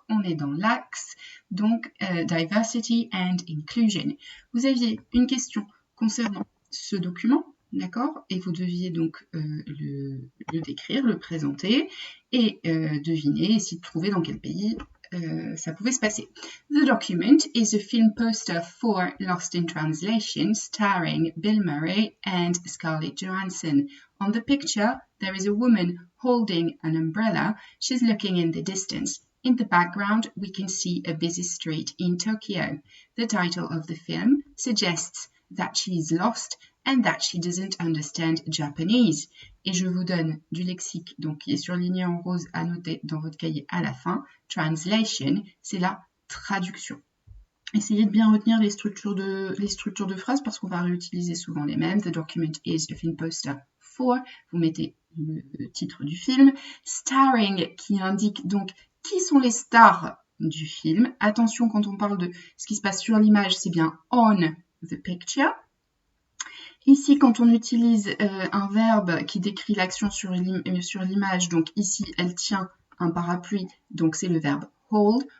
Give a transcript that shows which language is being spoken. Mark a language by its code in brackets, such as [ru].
[fr] On est dans l'axe, donc [en] Diversity and Inclusion. [fr] Vous aviez une question concernant ce document, d'accord? Et vous deviez donc le décrire, le présenter et deviner, essayer de trouver dans quel pays ça pouvait se passer. [en] The document is a film poster for Lost in Translation starring Bill Murray and Scarlett Johansson. On the picture, there is a woman holding an umbrella. She's looking in the distance. In the background, we can see a busy street in Tokyo. The title of the film suggests that she is lost and that she doesn't understand Japanese. [fr] Et je vous donne du lexique donc qui est surligné en rose à noter dans votre cahier à la fin. Translation, c'est la traduction. Essayez de bien retenir les structures de phrases parce qu'on va réutiliser souvent les mêmes. [en] The document is a film poster for. [fr] Vous mettez le titre du film. Starring, qui indique donc qui sont les stars du film. Attention, quand on parle de ce qui se passe sur l'image, c'est bien [en] on the picture. [fr] Ici, quand on utilise un verbe qui décrit l'action sur l'image, donc ici, elle tient un parapluie, donc c'est le verbe hold.